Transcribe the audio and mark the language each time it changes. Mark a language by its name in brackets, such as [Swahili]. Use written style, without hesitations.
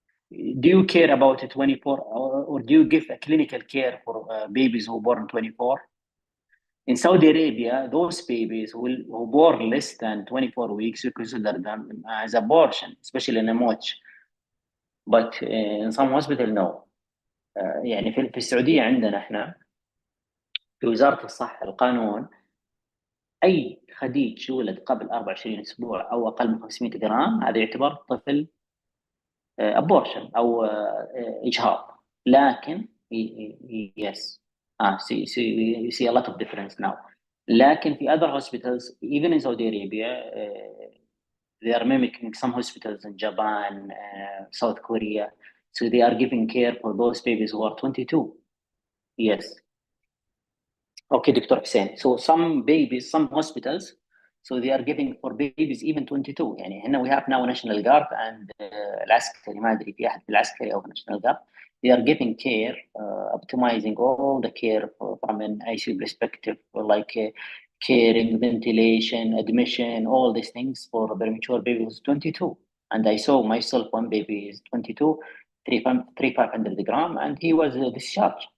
[English] Do you care about 24 or do you give a clinical care for babies who born 24? In Saudi Arabia, those babies who born less than 24 weeks, you consider them as abortion, especially in a MOH. But in some hospital, no. [Arabic] يعني في السعودية عندنا احنا في وزارة الصحة القانون أي خديج يولد قبل 24 أسبوع أو أقل من 500 جرام هذا يعتبر طفل abortion أو إجهاض. لكن [English] yes, you see a lot of difference now. [Arabic] لكن في [English] other hospitals, even in Saudi Arabia, they are mimicking some hospitals in Japan, South Korea. So they are giving care for those babies who are 22. Yes. Okay, Dr. Hussein. So some babies, some hospitals, so they are giving for babies even 22. [Arabic] يعني هنا [English] we have now National Guard and [Arabic] العسكري ما أدري في أحد في العسكري أو National Guard. [English] They are giving care, optimizing all the care from an ICU perspective, like caring, ventilation, admission, all these things for premature babies 22. And I saw myself one baby is 22, 3,500 gram, and he was discharged.